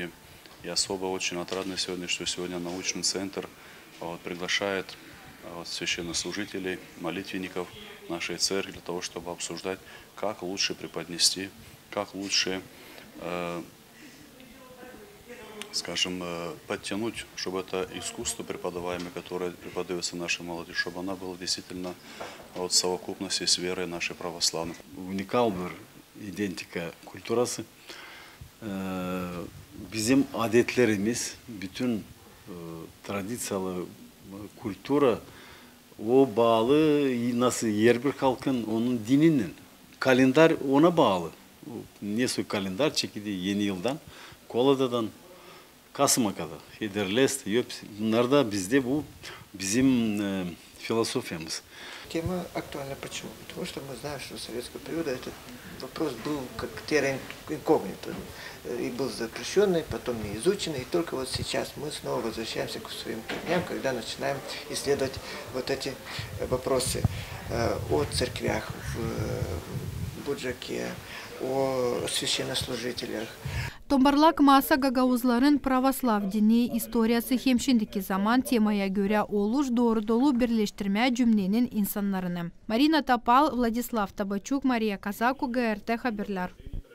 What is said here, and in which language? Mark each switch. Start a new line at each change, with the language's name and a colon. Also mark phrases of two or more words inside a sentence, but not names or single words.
Russian: И особо очень отрадно сегодня, что сегодня научный центр приглашает священнослужителей, молитвенников нашей церкви для того, чтобы обсуждать, как лучше преподнести, как лучше, скажем, подтянуть, чтобы это искусство преподаваемое, которое преподается нашей молодежи, чтобы она была действительно в совокупности с верой нашей православной.
Gagauz: Unikal bir identika kulturası. Bizim adetlerimiz, bütün tradisiyalı kultura o bağlı, nasıl yer bir halkın onun dininin kalender ona bağlı. Nesoy kalender çekildiği yeni yıldan Kolada'dan Kasım'a kadar. Hederlest, bunlar da bizde bu bizim философиямыз.
Russian: Тема актуальна почему? Потому что мы знаем, что в советского периода этот вопрос был как терра инкогнито и был запрещенный, потом не изученный. И только вот сейчас мы снова возвращаемся к своим корням, когда начинаем исследовать вот эти вопросы о церквях в Буджаке, о священнослужителях.
Gagauz: Tombarlak masa Gagavuzların pravoslav dini historiyası hem şimdiki zaman temaya göre oluş doğru dolu birleştirme cümlenin insanlarını. Marina Tapal, Vladislav Tabachuk, Maria Kazaku, GRT Haberler.